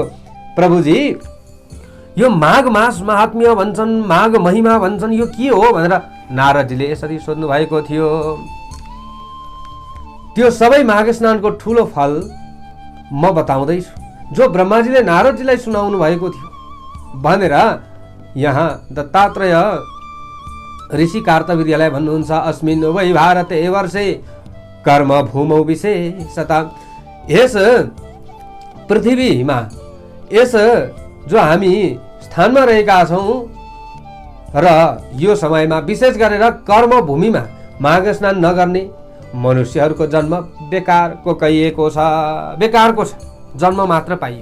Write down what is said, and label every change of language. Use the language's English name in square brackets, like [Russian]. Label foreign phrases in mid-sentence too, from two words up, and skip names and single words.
[Nepali] प्रभुजी, यो माघ मास महात्म्य भन्छन्, माघ महिमा भन्छन्, यो के हो भनेर नारदजीले यसरी सोध्नु भएको थियो। त्यो सबै माघ स्नानको ठुलो फल म बताउँदैछु, जो ब्रह्माजीले नारदजीलाई सुनाउनु भएको थियो भनेर यहाँ दत्तात्रेय ऋषि कार्तवीर्यलाई भन्नुहुन्छ, [Sanskrit] अस्मिन् वै भारते वर्षे कर्म भूमौ विशेषता। [Nepali] यस पृथ्वीमा, यस जो हामी स्थानमा रहेका छौँ र यो समयमा विशेष गरेर कर्म भूमिमा माघ स्नान नगर्ने मनुष्यहरूको जन्म बेकारको कहिएको छ, बेकारको छ, जन्म मात्र पाइयो।